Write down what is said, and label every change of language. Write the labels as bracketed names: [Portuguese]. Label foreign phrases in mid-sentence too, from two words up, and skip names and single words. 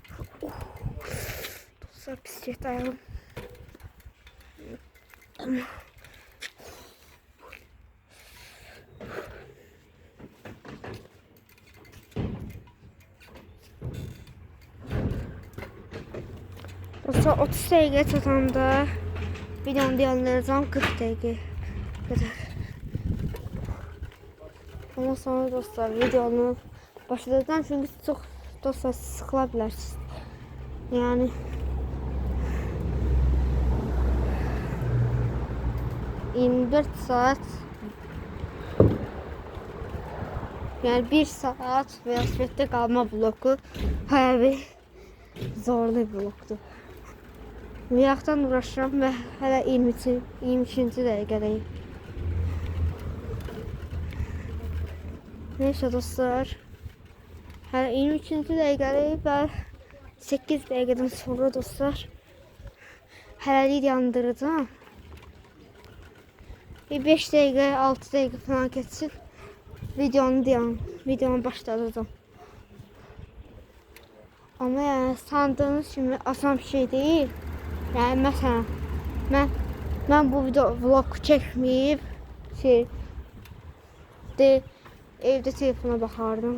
[Azerbaijani] Dostlar pis getdi ayağım. Dostlar 30 dəqiqə çatanda videonu yayınlayacağım 40 dəqiqə kadar. Ondan sonra dostlar videonu başlayacağım çünkü çok dostlar sıkıla bilərsiniz. Yani ...24 saat... Yani 1 saat velosipeddə qalma bloku bayağı bir zorlu bir blokdur. Miyaqdan uğraşıram və hələ 22-ci dəqiqədəyim. Neyse dostlar. Hələ 23-cü dəqiqədəyim və 8 dəqiqədən sonra dostlar hələlik yandıracağım. 5 dəqiqə, 6 dəqiqə falan keçsin. Videonu başlayacağım. Ama yani sandığınız kimi asan bir şey değil. [Turkish] Yani mesela ben bu video vlog çekmeyip evde telefona bakardım.